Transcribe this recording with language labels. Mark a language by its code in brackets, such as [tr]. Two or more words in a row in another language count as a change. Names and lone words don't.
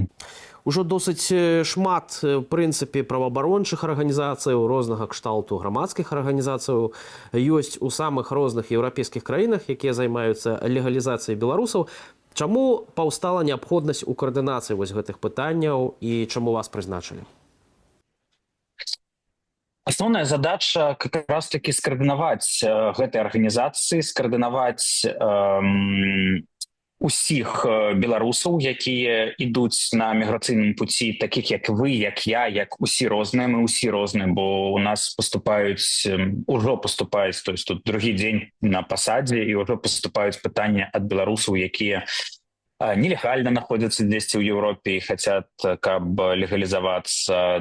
[be] Ужо досыць шмат, в прынцыпе, праваабарончых арганізацыяў, рознага кшталту грамадскіх арганізацыяў ёсць у самых розных еўрапейскіх краінах, якія займаюцца легалізацыяй беларусаў. Чаму паўстала неабходнасць у каардынацыі вось гэтых пытанняў і чаму вас прызначылі? [ru] Основная задача как раз-таки [be] скаардынаваць гэтай арганізацыі, скаардынаваць усіх беларусаў, якія ідуць на міграцыйным пуці, такіх як вы, як я, як усе розныя, мы усе розныя, бо у нас ужо паступаюць, [ru] то есть [be] тут другі дзень на пасадзе, і ўжо паступаюць пытанні ад беларусаў, якія нелегальна находзяцца дзесьці ў Еўропе і хацят, каб легалізавацца.